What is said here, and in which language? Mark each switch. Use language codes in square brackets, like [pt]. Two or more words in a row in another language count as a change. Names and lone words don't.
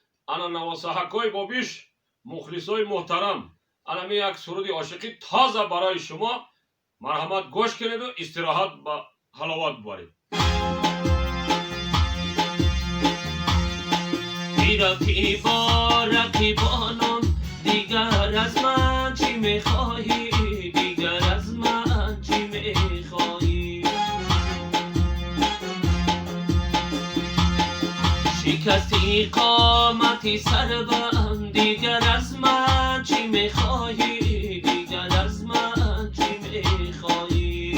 [tg] ана навосаҳакҳои бобиш, мухлисои муҳтарам, анами як суруди ошиқӣ тоза барои шумо. марҳамат, гӯш кунеду истироҳат ба ҳаловат бубаред. [fa] میرفتی با رقیبانم دیگر از من چی میخواهی دیگر از من چی میخواهی شکستی قامتی سربم دیگر از من چی میخواهی دیگر از من چی میخواهی